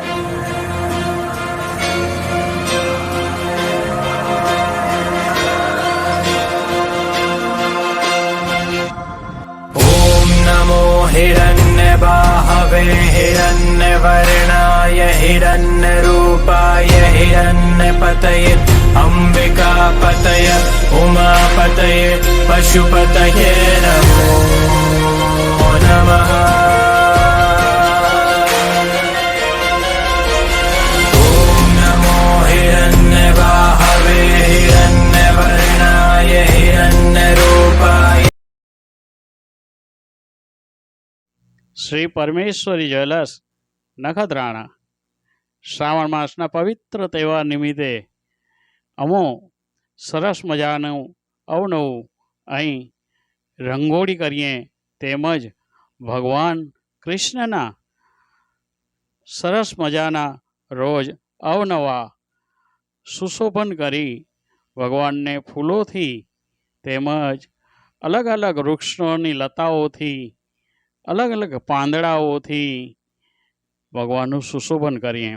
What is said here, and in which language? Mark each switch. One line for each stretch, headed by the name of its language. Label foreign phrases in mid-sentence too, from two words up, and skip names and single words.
Sanskrit: हिरण्यबाहवे हिरण्यवर्णाय हिरण्यरूपाय हिरण्यपतये अम्बिकापतये उमापतये पशुपतये नमो नमः। ॐ नमो हिरण्यबाहवे हिरण्यवर्णाय हिरण्यरूपाय।
Gujarati: શ્રી પરમેશ્વરી જ્વેલર્સ નખત્રાણા શ્રાવણ માસના પવિત્ર તહેવાર નિમિત્તે અમો સરસ મજાનું અવનવું અહીં રંગોળી કરીએ, તેમજ ભગવાન કૃષ્ણના સરસ મજાના રોજ અવનવા સુશોભન કરી ભગવાનને ફૂલોથી તેમજ અલગ અલગ વૃક્ષોની લતાઓથી અલગ અલગ પાંદડાઓથી ભગવાનનું સુશોભન કરીએ।